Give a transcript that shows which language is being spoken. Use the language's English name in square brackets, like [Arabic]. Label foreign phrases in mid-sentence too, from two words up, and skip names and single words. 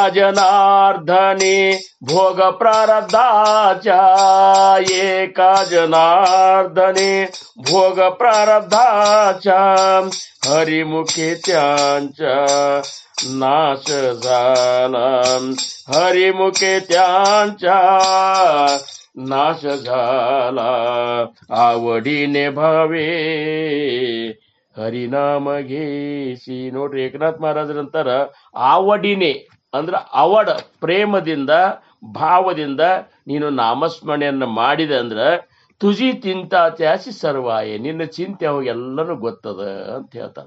[Marathi] जनार्दने भोग प्रारब्धाच्या एका जनार्दने भोग प्रारब्धाच्या हरिमुखे त्यांच्या नाश झाला हरिमुखे त्यांच्या नाश झाला आवडीने भावे हरिनाम घेसी. [Kannada] ನೋಡ್ರಿ, ಏಕನಾಥ್ ಮಹಾರಾಜರಂತಾರ ಆವಡಿನೇ ಅಂದ್ರ ಅವಡ ಪ್ರೇಮದಿಂದ ಭಾವದಿಂದ ನೀನು ನಾಮಸ್ಮರಣೆಯನ್ನ ಮಾಡಿದೆ ಅಂದ್ರ [Marathi] तुझी तिंतात्यासी सर्वाये, [Kannada] ನಿನ್ನ ಚಿಂತೆ ಅವಾಗೆಲ್ಲನೂ ಗೊತ್ತದ ಅಂತ ಹೇಳ್ತಾರ.